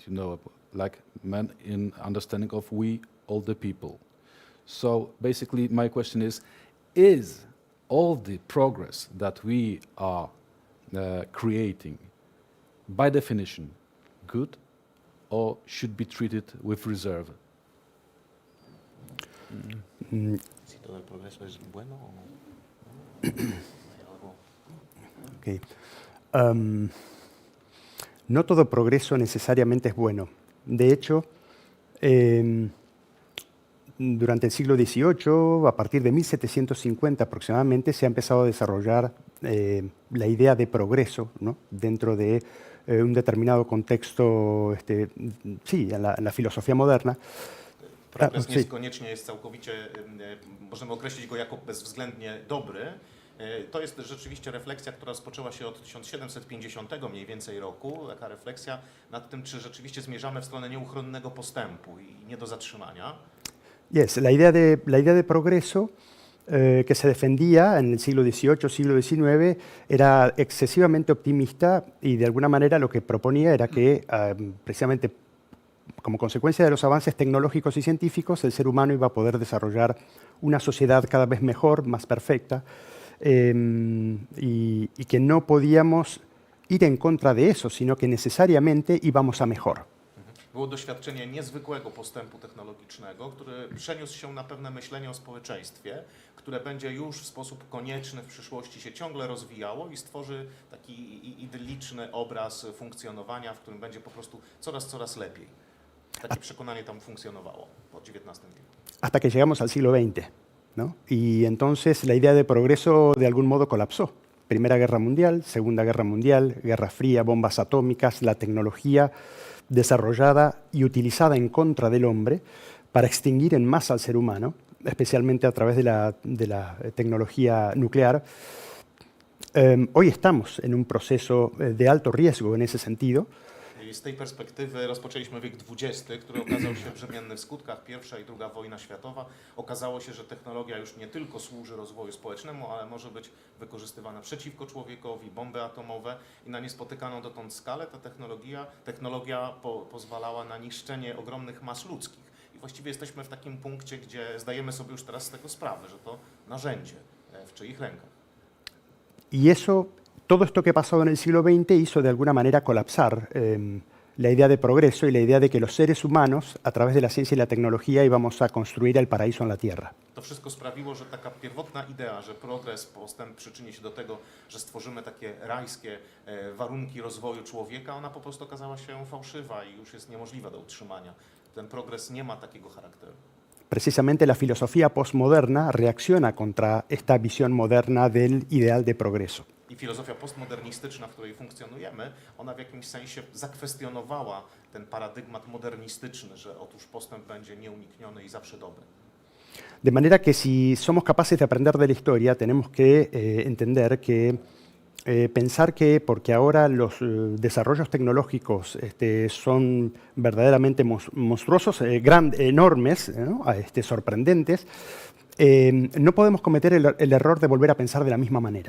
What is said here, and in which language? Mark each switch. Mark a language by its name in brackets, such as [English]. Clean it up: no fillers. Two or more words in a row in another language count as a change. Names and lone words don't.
[English] Like men in understanding of we, all the people. So basically my question is all the progress that we are creating by definition good or should be treated with reserve? [Spanish] Si todo el progreso es bueno o Okay. No todo progreso necesariamente es bueno. De hecho, durante el siglo XVIII, a partir de 1750 aproximadamente, se ha empezado a desarrollar la idea de progreso, ¿no?, dentro de un determinado contexto, en la filosofia moderna. [Polish] Progres niekoniecznie jest całkowicie, możemy określić go jako bezwzględnie dobry. To jest rzeczywiście refleksja, która rozpoczęła się od 1750 mniej więcej roku. Taka refleksja nad tym, czy rzeczywiście zmierzamy w stronę nieuchronnego postępu i nie do zatrzymania. [Spanish] Yes, la idea de progreso que se defendía en el siglo XVIII, siglo XIX, era excesivamente optimista y de alguna manera lo que proponía era que precisamente como consecuencia de los avances tecnológicos y científicos el ser humano iba a poder desarrollar una sociedad cada vez mejor, más perfecta, y que no podíamos ir en contra de eso, sino que necesariamente íbamos a mejor. [Polish] Było doświadczenie niezwykłego postępu technologicznego, który przeniósł się na pewne myślenie o społeczeństwie, które będzie już w sposób konieczny w przyszłości się ciągle rozwijało i stworzy taki idylliczny obraz funkcjonowania, w którym będzie po prostu coraz lepiej. Takie przekonanie tam funkcjonowało po XIX wieku. [Spanish] Hasta que llegamos al siglo XX, ¿no? Y entonces la idea de progreso de algún modo colapsó. Primera Guerra Mundial, Segunda Guerra Mundial, Guerra Fría, bombas atómicas, la tecnología desarrollada y utilizada en contra del hombre para extinguir en masa al ser humano, especialmente a través de la tecnología nuclear. Hoy estamos en un proceso de alto riesgo en ese sentido. [Polish] I z tej perspektywy rozpoczęliśmy wiek XX, który okazał się brzemienny w skutkach. Pierwsza i druga wojna światowa. Okazało się, że technologia już nie tylko służy rozwoju społecznemu, ale może być wykorzystywana przeciwko człowiekowi, bomby atomowe i na niespotykaną dotąd skalę ta technologia pozwalała na niszczenie ogromnych mas ludzkich. I właściwie jesteśmy w takim punkcie, gdzie zdajemy sobie już teraz z tego sprawę, że to narzędzie w czyich rękach. [Spanish] Y eso, todo esto que pasó en el siglo XX hizo de alguna manera colapsar la idea de progreso y la idea de que los seres humanos, a través de la ciencia y la tecnología, íbamos a construir el paraíso en la Tierra. [Polish] To wszystko sprawiło, że taka pierwotna idea, że progres, postęp przyczyni się do tego, że stworzymy takie rajskie warunki rozwoju człowieka, ona po prostu okazała się fałszywa i już jest niemożliwa do utrzymania. Ten progres nie ma takiego charakteru. [Spanish] Precisamente la filosofía postmoderna reacciona contra esta visión moderna del ideal de progreso. [Polish] I filozofia postmodernistyczna, w której funkcjonujemy, ona w jakimś sensie zakwestionowała ten paradygmat modernistyczny, że otóż postęp będzie nieunikniony i zawsze dobry. [Spanish] De manera que si somos capaces de aprender de la historia, tenemos que entender que pensar que porque ahora los desarrollos tecnológicos son verdaderamente monstruosos, enormes, ¿no? Sorprendentes, no podemos cometer el error de volver a pensar de la misma manera.